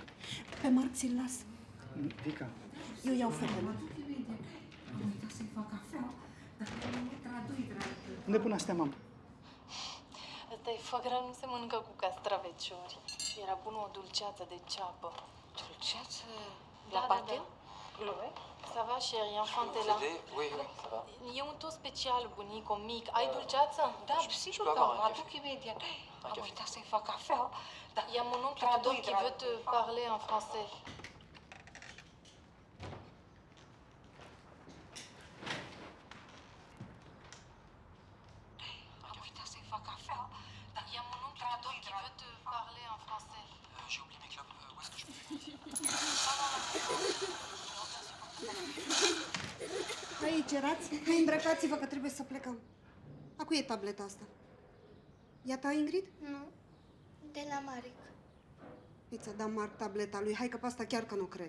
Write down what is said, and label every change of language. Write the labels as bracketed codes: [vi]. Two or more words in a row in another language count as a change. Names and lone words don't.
[ro] Pe Marc ți-l las. Vica. Eu iau fetele. Unde pun astea, mamă? Ăsta e [fr] foie gras, [ro] nu se mănâncă cu castraveciori. Era bună o dulceață de ceapă. Dulceață? [fr] La pâte? Ça va, chérie, enfant-te-la. Oui, oui, ça va. [ro] E un tot special, bunico, mic. Ai dulceață? Da, sigur că mă aduc imediat. Am uitat să-i fac cafea. Dar [fr] Il y a mon oncle Tudor qui veut te parler en français. [ro] am uitat să-i fac cafea. Dar [fr] Il y a mon oncle Tudor qui veut te parler en français. J'ai oublié mes clopes. Où est-ce que je peux les mettre? [ro] Aici erați? Hai, îmbrăcați-vă că trebuie să plecăm. A cui e tableta asta? E a ta, Ingrid? Nu, de la Maric. Păi ți-a dat Marc tableta lui. Hai că pe asta chiar că nu cred.